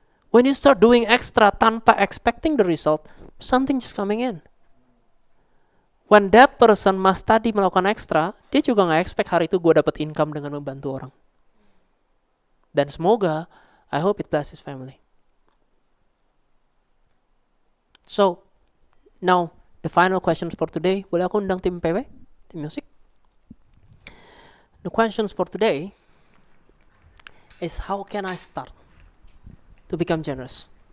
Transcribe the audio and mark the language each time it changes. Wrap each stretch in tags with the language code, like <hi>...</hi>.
<en>When you start doing extra</en> <id>tanpa</id> <en>expecting the result, something just coming in. When that person</en> <id>mas tadi melakukan extra, dia juga nggak expect hari itu gue dapat income dengan membantu orang. Dan semoga</id> <en>I hope it blesses family. So now, the final questions for today.</en> <id>Boleh aku undang tim PW? Tim musik?</id> <en>The questions for today is how can I start to become generous?</en>